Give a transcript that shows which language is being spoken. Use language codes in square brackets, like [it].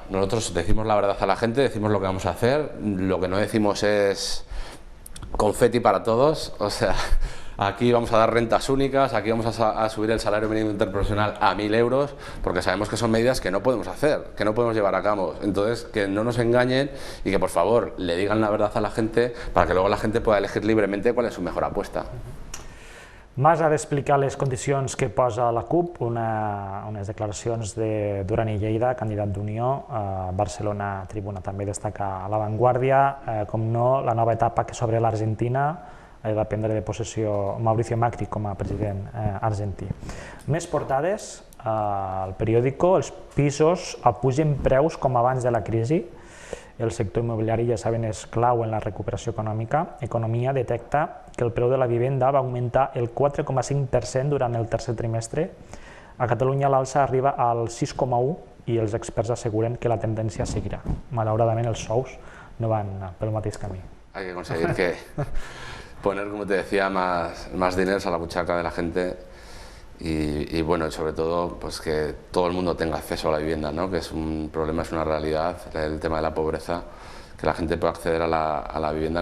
[es] Nosotros decimos la verdad a la gente, decimos lo que vamos a hacer, lo que no decimos es confeti para todos, o sea, aquí vamos a dar rentas únicas, aquí vamos a subir el salario mínimo interprofesional a 1.000 euros, porque sabemos que son medidas que no podemos hacer, que no podemos llevar a cabo. Entonces, que no nos engañen y que por favor le digan la verdad a la gente para que luego la gente pueda elegir libremente cuál es su mejor apuesta. [ca] Mas ha d'explicar les condicions que posa la CUP, unes declaracions de Duran i Lleida, candidat d'Unió, a Barcelona Tribuna també destaca a La Vanguardia, com no, la nova etapa que s'obre a l'Argentina, ha de prendre de possessió Mauricio Macri com a president argentí. Més portades, al periòdico, els pisos pugen preus com abans de la crisi. El sector immobiliari, ja saben, és clau en la recuperació econòmica. Economia detecta que el preu de la vivenda va augmentar el 4,5% durant el tercer trimestre. A Catalunya l'alça arriba al 6,1% i els experts asseguren que la tendència seguirà. Malauradament els sous no van pel mateix camí. [es] Hay que conseguir poner, como te decía, más dinero a la buchaca de la gente y bueno, sobre todo pues que todo el mundo tenga acceso a la vivienda, ¿no? Que es un problema, es una realidad, el tema de la pobreza, que la gente pueda acceder a la vivienda.